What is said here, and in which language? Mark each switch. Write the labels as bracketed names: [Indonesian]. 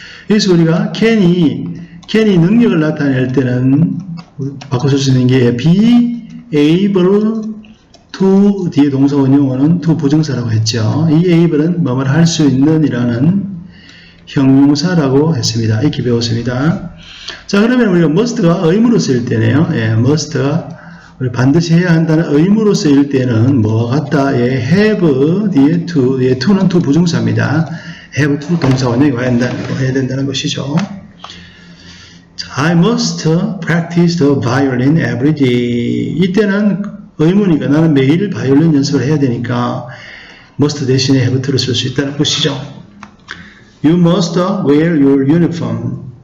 [Korean] 여기서 우리가 can이 능력을 나타낼 때는 바꿔 쓸 수 있는 게 [English] be able to [Korean] 뒤에 동사 원형어는 to 부정사라고 했죠. 이 able은 뭐뭘 할 수 있는 이라는 형용사라고 했습니다. 이렇게 배웠습니다. 자, 그러면 우리가 must가 의무로 쓰일 때네요. must가 우리 반드시 해야 한다는 의무로 쓰일 때는 뭐와 같다? have 뒤에 to, to는 to 부정사입니다. have to 동사 원형이 와야 된다는 것이죠. [English] 자, I must practice the violin every day. [Korean] 이때는 의무니까 나는 매일 바이올린 연습을 해야 되니까 must 대신에 have to를 쓸 수 있다는 것이죠. [English] You must wear your uniform.